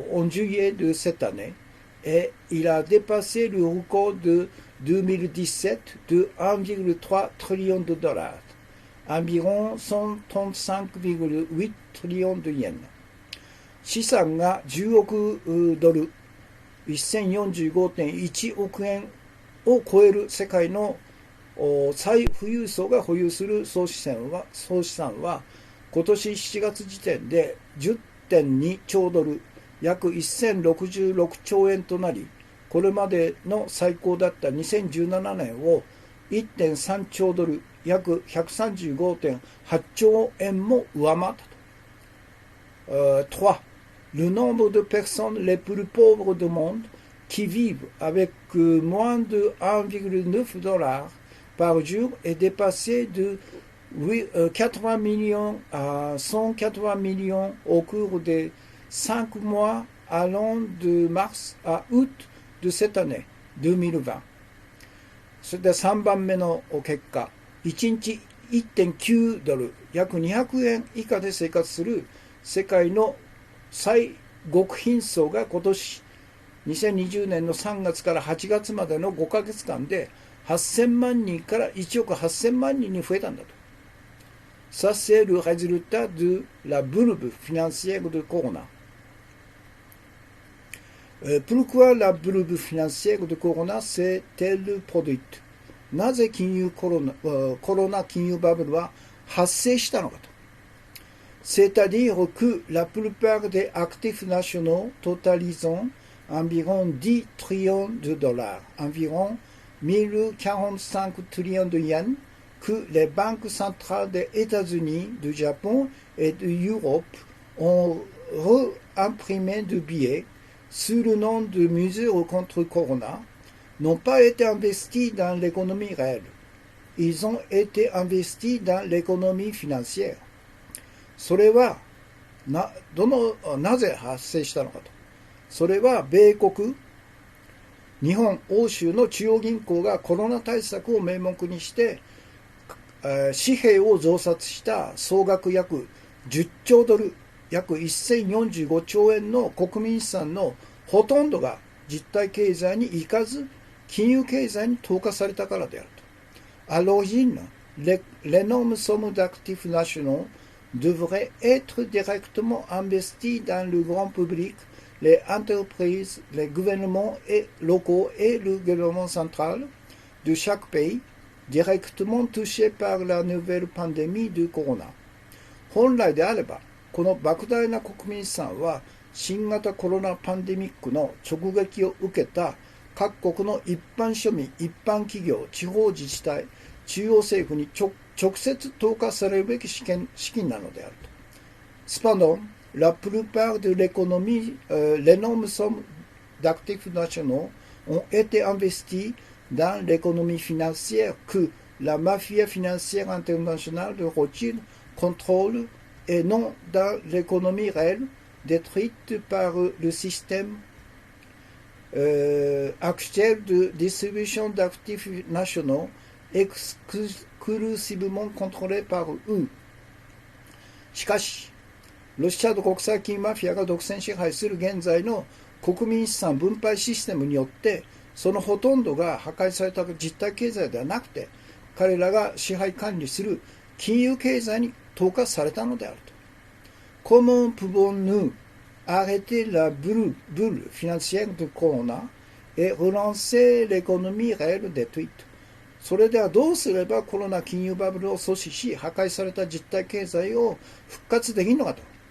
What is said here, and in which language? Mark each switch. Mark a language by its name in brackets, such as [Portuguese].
[French] juillet de cette année, et il a dépassé le record de 2017 de 1,3 trillion de dollars, environ 135,8 trillions de yens。 [Japanese] 資産が10億ドル、1045.1 億円を超える世界の最富裕層が保有する総資産は今年7月時点で 10.2 兆ドル、約1066兆円となり、これまでの最高だった2017年を 1.3 兆ドル、約 135.8 兆円も上回ったと。 3. [French] Le nombre de personnes les plus pauvres du monde qui vivent avec moins de 1,9 $ par jour est dépassé de 80 millions à 180 millions au cours des 5 mois allant de mars à août de cette année 2020。 [Japanese] それで3番目の結果、1日 1.9 ドル、約200円以下で生活する世界の最極貧層が今年2020年の3月から8月までの5ヶ月間で8000万人から1億8000万人に増えたんだと。 [French] Ça, c'est le résultat de la bulle financière de Corona. Pourquoi la bulle financière de Corona s'est-elle produite? [Japanese] なぜコロナ金融バブルは発生したのかと。 [French] C'est-à-dire que la plupart des actifs nationaux totalisant environ 10 trillions de dollars, environ 1045 trillions de yens, que les banques centrales des États-Unis, du Japon et de l'Europe ont réimprimé de billets sous le nom de mesures contre Corona, n'ont pas été investis dans l'économie réelle. Ils ont été investis dans l'économie financière. [Japanese] それはなぜ発生したのかと。それは米国、日本、欧州の中央銀行がコロナ対策を名目にして紙幣を増刷した総額約10兆ドル、約1045兆円の国民資産のほとんどが実体経済に行かず、金融経済に投下されたからであると。 [French] À l'origine, l'énorme somme d'actifs nationaux devrait être directement investie dans le grand public, les entreprises, les gouvernements locaux et le gouvernement central de chaque pays, directement touchés par la nouvelle pandémie du corona. [Japanese] 本来であれば、この莫大な国民資産は新型コロナパンデミックの直撃を受けた各国の一般庶民、一般企業、地方自治体、中央政府に直接投下されるべき資金なのであると。 [French] Cependant, la plupart de l'économie, l'énorme somme d'actifs nationaux ont été investis dans l'économie financière que la mafia financière internationale de Rothschild contrôle et non dans l'économie réelle détruite par le système actuel de distribution d'actifs nationaux exclusivement contrôlé par eux. [Japanese] しかし、ロシアの国際金融マフィアが独占支配する現在の国民資産分配システムによって、そのほとんどが破壊された実体経済ではなくて、彼らが支配管理する金融経済に投下されたのであると。 [French] Comment pouvons-nous arrêter la bulle financière du corona et relancer l'économie réelle détruite? [Japanese] それではどうすればコロナ金融バブルを阻止し、破壊された実体経済を復活できるのかと。